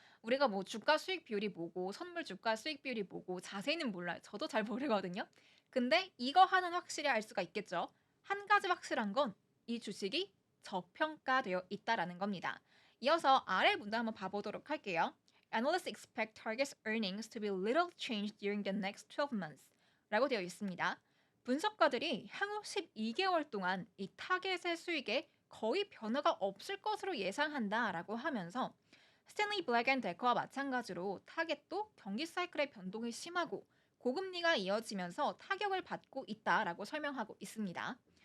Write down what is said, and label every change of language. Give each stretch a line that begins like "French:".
Korean: 우리가 뭐 주가 수익 비율이 뭐고 선물 주가 수익 비율이 뭐고 자세히는 몰라요. 저도 잘 모르거든요. 근데 이거 하나는 확실히 알 수가 있겠죠. 한 가지 확실한 건 이 주식이 저평가되어 있다라는 겁니다. 이어서 아래 문장 한번 봐보도록 할게요.
English: Analysts expect Target's earnings to be little changed during the next 12 months.
Korean: 라고 되어 있습니다. 분석가들이 향후 12개월 동안 이 타겟의 수익에 거의 변화가 없을 것으로 예상한다라고 하면서 스탠리 블랙 앤 데커와 마찬가지로 타겟도 경기 사이클의 변동이 심하고 고금리가 이어지면서 타격을 받고 있다라고 설명하고 있습니다.